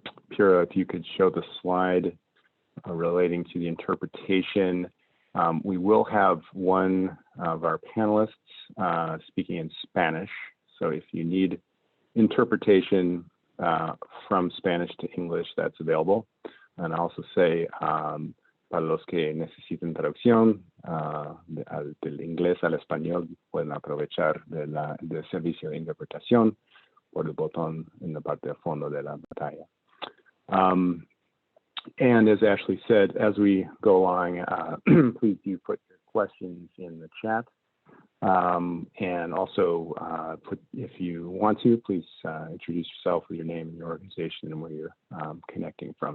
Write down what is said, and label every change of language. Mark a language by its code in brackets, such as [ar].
[en] Pura, if you could show the slide relating to the interpretation. We will have one of our panelists speaking in Spanish. So if you need interpretation from Spanish to English, that's available. And I also say, [es] para los que necesiten traducción del inglés al español, pueden aprovechar del servicio de interpretación por el botón en la parte de fondo de la pantalla. [en] And as Ashley said, as we go along, please do put your questions in the chat. And also, if you want to, please introduce yourself with your name and your organization and where you're connecting from.